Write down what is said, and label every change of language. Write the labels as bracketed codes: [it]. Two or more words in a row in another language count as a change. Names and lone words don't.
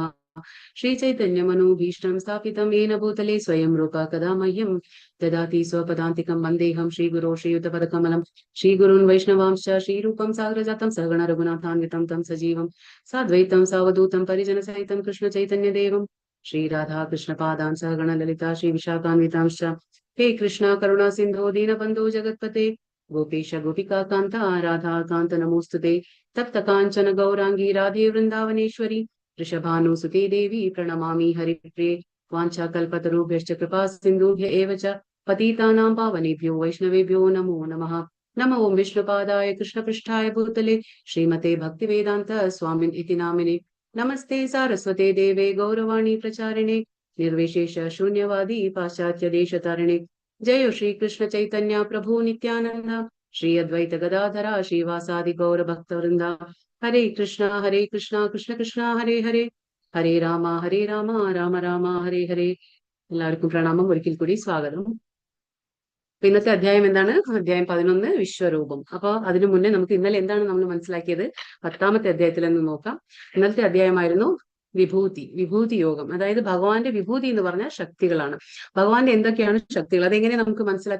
[sa] ശ്രീ ചൈതന്യമനോഭീഷ്ടം സ്ഥാപിതം येन ഭൂതലേ സ്വയം രൂപ കഥാ മഹ്യം ദദാതി സ്വപദാന്തികം വന്ദേഹം ശ്രീഗുരോ ശ്രീയുതപദകമലം. ശ്രീഗുരുൻ വൈഷ്ണവാംശ്ച ശ്രീരൂപം സാഗരജാതം സഹഗണ രഘുനാഥാന്വിതം തം സജീവം സാദ്വൈതം സാവധൂതം പരിജനസഹിതം കൃഷ്ണ ചൈതന്യദേവം ശ്രീരാധാ കൃഷ്ണപാദാൻ സഹഗണ ലളിതാ ശ്രീ വിശാഖാന്വിതാംശ്ച. ഹേ കൃഷ്ണ കരുണാ സിന്ധോ ദീനബന്ധോ ജഗത്പതേ गोपेश गोपिका कांता राधा कांत नमोस्तुते. तप्त कांचन गौरांगी राधे वृंदावनेश्वरी वृषभानुसुते देवी प्रणमामि हरिप्रिये. वाञ्छाकल्पतरुभ्यश्च कृपा सिन्धुभ्य एव च पतितानां पावनेभ्यो वैष्णवेभ्यो नमो नमः. नमो ओं विष्णुपादाय कृष्णपृष्ठाय भूतले श्रीमते भक्तिवेदान्त स्वामिन् इति नामिने. नमस्ते सारस्वते देवे गौरवाणी प्रचारिणे निर्विशेष शून्यवादी पाश्चात्य देशतारिणे. जय श्री कृष्ण चैतन्य प्रभु नित्यानंद श्री अद्वैत गदाधरा श्रीवासादि गौर भक्त वृंदा. हरे कृष्णा कृष्ण कृष्ण हरे हरे हरे राम राम राम हरे हरे. [ml] എല്ലാവർക്കും പ്രണാമം. ഒരിക്കൽ കൂടി സ്വാഗതം. ഇന്നത്തെ അധ്യായം എന്താണ്? അധ്യായം 11 വിശ്വരൂപം. അപ്പൊ അതിനു മുന്നേ നമുക്ക് ഇന്നലെ എന്താണ് നമ്മൾ മനസ്സിലാക്കിയത് 10ാമത്തെ അധ്യായത്തിൽ നിന്ന് നോക്കാം. ഇന്നത്തെ അധ്യായമായിരുന്നു വിഭൂതി യോഗം. അതായത് ഭഗവാന്റെ വിഭൂതി എന്ന് പറഞ്ഞാൽ ശക്തികളാണ്. ഭഗവാന്റെ എന്തൊക്കെയാണ് ശക്തികൾ, അതെങ്ങനെ നമുക്ക് മനസ്സിലാക്കാം?